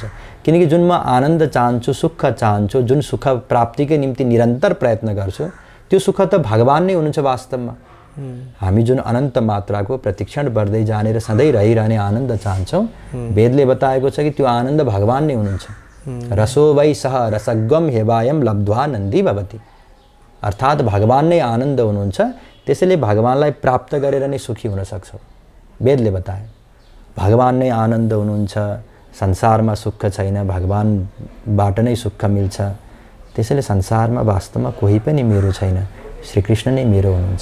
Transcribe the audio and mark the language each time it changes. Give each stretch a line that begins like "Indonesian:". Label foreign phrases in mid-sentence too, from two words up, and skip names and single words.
Nepali: किनकि जुन म आनन्द चाहन्छु, सुख चाहन्छु, जुन सुख प्राप्तिकै निम्ति निरन्तर प्रयत्न गर्छु त्यो सुख त भगवान नै हुनुहुन्छ वास्तवमा। हामी जुन अनन्त मात्राको प्रतिक्षण बढ्दै जाने र सधैँ रहिरहने आनन्द चाहन्छौँ वेदले बताएको छ कि त्यो आनन्द भगवान नै हुनुहुन्छ।
Sanskrit: रसो वै सह रसगम हेवायम लब्ध्वा नन्दी भवति।
Nepali: अर्थात् भगवान नै आनन्द हुनुहुन्छ, त्यसैले भगवानलाई प्राप्त गरेर नै सुखी हुन सक्छौँ। वेदले बताए भगवान नै आनन्द हुनुहुन्छ, संसारमा सुख छैन, भगवानबाट नै सुख मिल्छ। त्यसैले संसारमा वास्तवमा कोही पनि मेरो छैन, श्रीकृष्ण नै मेरो हुनुहुन्छ।